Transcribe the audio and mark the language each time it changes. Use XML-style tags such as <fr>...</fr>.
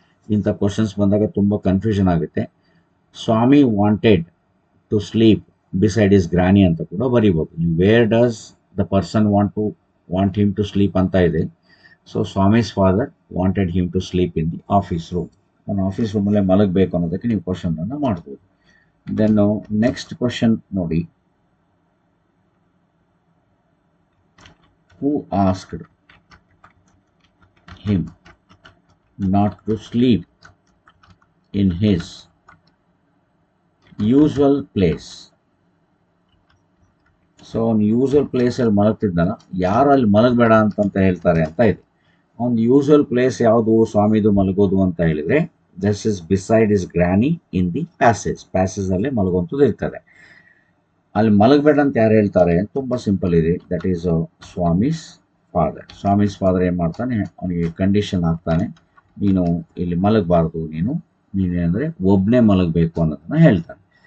<kn>ಇಂಥ ಕ್ವಶನ್ಸ್ ಬಂದಾಗ ತುಂಬ ಕನ್ಫ್ಯೂಷನ್ ಆಗುತ್ತೆ. ಸ್ವಾಮಿ</kn> <en>wanted to sleep beside his granny</en> <kn>ಅಂತ ಕೂಡ ಬರೀಬೋದು.</kn> <en>where does the person want him to sleep</en> <kn>ಅಂತ ಇದೆ.</kn> <en>So Swami's father wanted him to sleep in the office room.</en> <kn>ನಾನು ಆಫೀಸ್ ರೂಮಲ್ಲೇ ಮಲಗಬೇಕು ಅನ್ನೋದಕ್ಕೆ ನೀವು ಕ್ವಶನನ್ನು ಮಾಡ್ಬೋದು.</kn> <en>then next question</en> <kn>ನೋಡಿ,</kn> <en>who asked him not to sleep in his usual place</en> <kn>so ಅವ್ನು usual ಪ್ಲೇಸಲ್ಲಿ ಮಲಗ್ತಿದ್ದಾನ, ಯಾರು ಅಲ್ಲಿ ಮಲಗಬೇಡ ಅಂತಂತ ಹೇಳ್ತಾರೆ ಅಂತ ಇದೆ. ಅವ್ನು ಯೂಸಲ್ ಪ್ಲೇಸ್ ಯಾವುದು ಸ್ವಾಮಿದು ಮಲಗೋದು ಅಂತ ಹೇಳಿದರೆ,</kn> <en>this is beside his granny in the</en> <kn>ಪ್ಯಾಸೇಜಲ್ಲೇ ಮಲಗುವಂಥದ್ದು ಇರ್ತದೆ. ಅಲ್ಲಿ ಮಲಗಬೇಡ ಅಂತ ಯಾರು ಹೇಳ್ತಾರೆ? ತುಂಬ ಸಿಂಪಲ್ ಇದೆ,</kn> <en>that is</en> <kn>ಸ್ವಾಮೀಸ್ ಫಾದರ್ ಏನು ಮಾಡ್ತಾನೆ, ಅವನಿಗೆ ಕಂಡೀಷನ್ ಹಾಕ್ತಾನೆ, ನೀನು ಇಲ್ಲಿ ಮಲಗಬಾರ್ದು, ನೀನೇನಂದರೆ ಒಬ್ಬನೇ ಮಲಗಬೇಕು ಅನ್ನೋದನ್ನು ಹೇಳ್ತಾನೆ.</kn>